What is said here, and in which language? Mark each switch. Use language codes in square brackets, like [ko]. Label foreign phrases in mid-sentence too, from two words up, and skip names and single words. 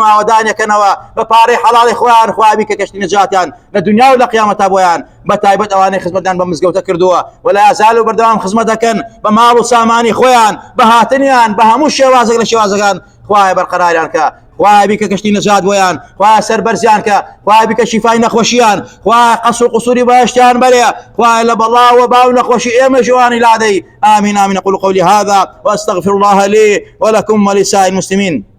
[ckb] ئاوادانیەکەنەوە بە پارەی حەڵاڵی خۆیان، خوایە بیکە کەشتی نەجاتیان لە دنیا و لە قیامەتا بۆیان، بە تایبەت ئەوانەی خزمەتیان بە مزگەوتە کردووە [ar] ولا یازال [ckb] و بەردەوام خزمەت دەکەن بە ماڵ و سامانی خۆیان، بە هاتنیان بە هەموو شێوازێک لە شێوازەکان، خوایە بەرقەراریان کە، خوایە بیکە کەشتی نەجات بۆیان، خوایە سەربەرزیان کە، خوایە بیکە شیفای نەخۆشیان، خوایە قەسر و قوسوری بەهەشتیان بەرێ، خوایە لە بەڵاو و باو نەخۆشی ئێمە جوانی لادەی، [ar] آمین آمین. أقول قولي هذا وأستغفر الله لي ولكم ولسائر المسلمين.